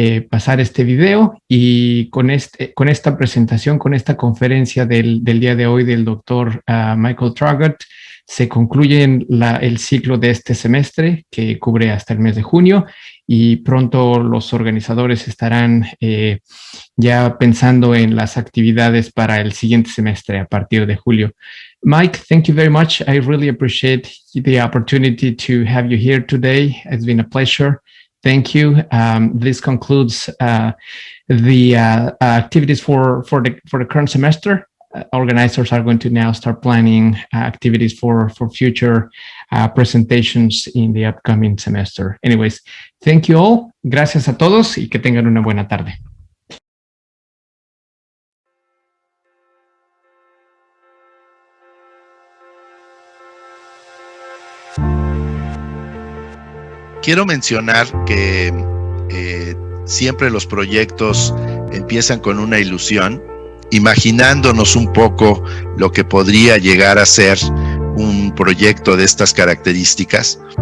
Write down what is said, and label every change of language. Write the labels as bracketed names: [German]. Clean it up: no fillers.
[Spanish] pasar este video, y con esta presentación, con esta conferencia del día de hoy del doctor Michael Traugott, se concluye el ciclo de este semestre, que cubre hasta el mes de junio, y pronto los organizadores estarán ya pensando en las actividades para el siguiente semestre a partir de julio. [English] Mike, thank you very much. I really appreciate the opportunity to have you here today. It's been a pleasure. Thank you. This concludes the activities for the current semester. Organizers are going to now start planning activities for future presentations in the upcoming semester. Anyways, thank you all. [Spanish] Gracias a todos y que tengan una buena tarde. Quiero mencionar que siempre los proyectos empiezan con una ilusión, imaginándonos un poco lo que podría llegar a ser un proyecto de estas características.